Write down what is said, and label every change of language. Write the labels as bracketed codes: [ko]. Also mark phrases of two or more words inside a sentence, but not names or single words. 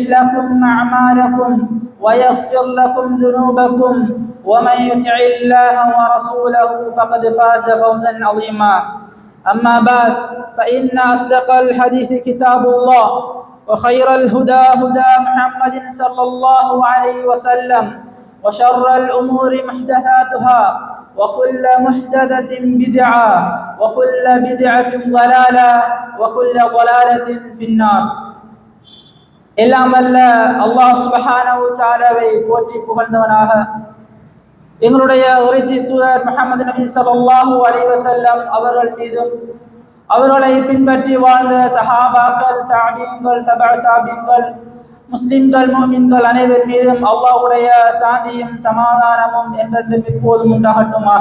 [ar] لكم أعمالكم ويغفر لكم ذنوبكم ومن يطع الله ورسوله فقد فاز فوزا عظيما أما بعد فإن أصدق الحديث كتاب الله وخير الهدى هدى محمد صلى الله عليه وسلم وشر الأمور محدثاتها وكل محدثة بدعة وكل بدعة ضلالة وكل ضلالة في النار [ta] எல்லாம் வல்ல அல்லாஹ் [ar] سبحانه وتعالى [ta] போற்றி புகழ்ந்தவனாக எங்களுடைய இறைச்சி தூதர் முஹம்மது நபி [ar] صلى الله عليه وسلم [ta] அவர்கள் மீதும் அவர்களை பின்பற்றி வாழ்ந்த சஹாபாக்கள் தாபீன்கள் தபஅ தாபீன்கள் முஸ்லிம்கள் முஃமின்கள் அனைவர் மீதும் அல்லாஹ்வுடைய சாந்தியும் சமாதானமும் என்றென்றும் எப்போதும் உண்டாகட்டுமாக.